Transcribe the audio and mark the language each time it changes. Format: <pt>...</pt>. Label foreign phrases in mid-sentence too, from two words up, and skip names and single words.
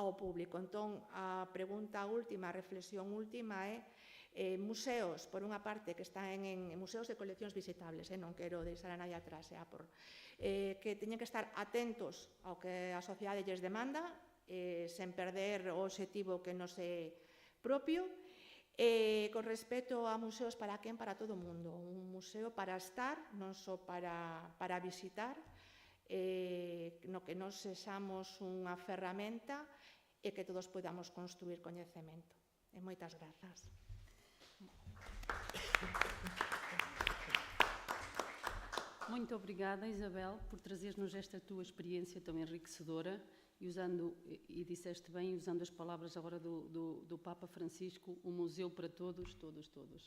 <gl>Entón, a pregunta última, a reflexión última é museos, por unha parte, que están en museos de coleccións visitables, non quero deixar a nadie atrás, que teñen que estar atentos ao que a sociedade lles demanda, sen perder o obxectivo que nos é propio, con respecto a museos para quen? Para todo o mundo. Un museo para estar, non só para visitar, no que nos sexamos unha ferramenta e que todos podamos construir coñecemento. E moitas grazas.</gl> <pt>Muito obrigada, Isabel, por trazer-nos esta tua experiência tão enriquecedora e disseste bem, usando as palavras agora do Papa Francisco, um museu para todos, todos, todos.</pt>